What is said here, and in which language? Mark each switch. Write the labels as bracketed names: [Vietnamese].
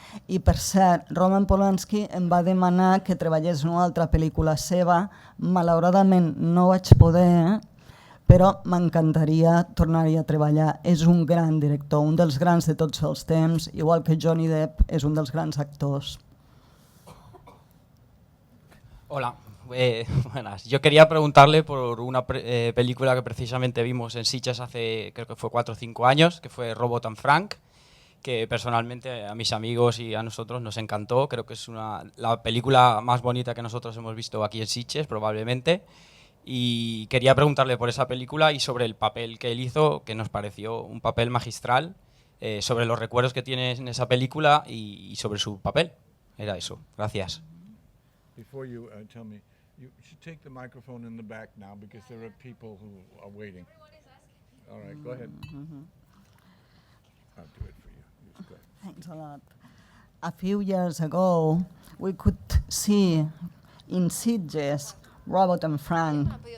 [Catalan] I per cert, Roman Polanski em va demanar que treballés en una altra pel·lícula seva. Malauradament no vaig poder, però m'encantaria tornar-hi a treballar. És un gran director, un dels grans de tots els temps, igual que Johnny Depp és un dels grans actors. [Spanish] Hola, buenas. Yo quería preguntarle por una película que precisamente vimos en Sitges hace, creo que fue 4 o 5 años, que fue Robot and Frank, que personalmente a mis amigos y a nosotros nos encantó. Creo que es la película más bonita que nosotros hemos visto aquí en Sitges, probablemente. Y quería preguntarle por esa película y sobre el papel que él hizo, que nos pareció un papel magistral, sobre los recuerdos que tiene en esa película y sobre su papel. Era eso. Gracias. [English] Before you tell me, you should take the microphone in the back now because there are people who are waiting. All right, go ahead. I'll do it for you. Go ahead. Thanks a lot. A few years ago, we could see in Sitges Robot and Frank.